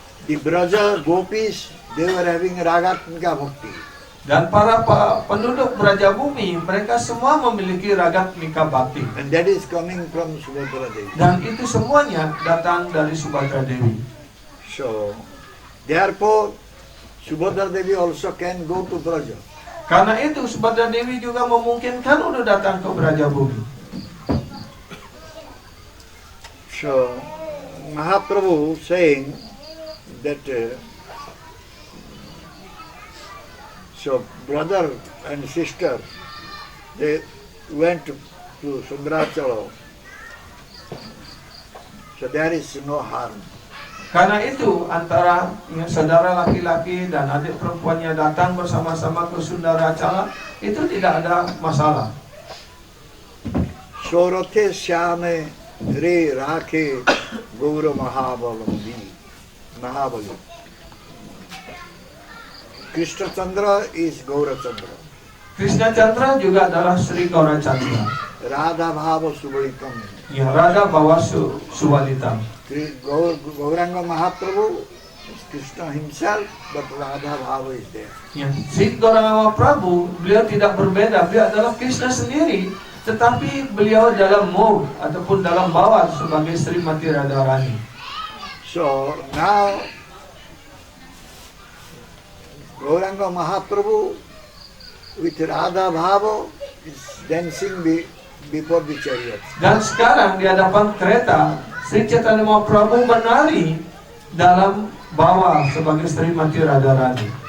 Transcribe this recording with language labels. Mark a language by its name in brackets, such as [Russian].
[English] The Braja Gopis, they were having Ragatmika Bhakti. [Indonesian] Dan para penduduk Braja Bumi, mereka semua memiliki Ragatmika Bhakti. [English] And that is coming from Subhadra Devi. [Indonesian] Dan itu semuanya datang dari Subhadra Dewi. [English] So, therefore, Subhadra Devi also can go to Braja. [Indonesian] Karena itu Subhadra Dewi juga memungkinkan untuk datang ke Braja Bumi. [English] So, Mahaprabhu saying that so brother and sister, they went to Sundarachala. So there is no harm. [Indonesian] Karena itu antara saudara laki-laki dan adik perempuannya datang bersama-sama ke Sundaracala, itu tidak ada masalah. [Bangla] Sorothe Syame Re Rakhe Gaura Mahabali. [English] Krishna Chandra is Gaura Chandra. [Indonesian] Krishna Chandra juga adalah Sri Gaura Chandra. [Sanskrit] Radha Bhava Subalitam. Ya, Radha Bhava Subalitam. [English] Gauranga Mahaprabhu is Krishna himself, but Radha Bhava is there. [Indonesian] Ya, Sri Gauranga Mahaprabhu, beliau tidak berbeda, beliau adalah Krishna sendiri, tetapi beliau dalam mode ataupun dalam bawah sebagai Srimati Radharani. [English] So now Gauranga Mahaprabhu with Radha Bhava is dancing before the chariot. [Indonesian] Dan sekarang di hadapan kereta, Sri Chaitanya Mahaprabhu menari dalam bawah sebagai Srimati Radharani.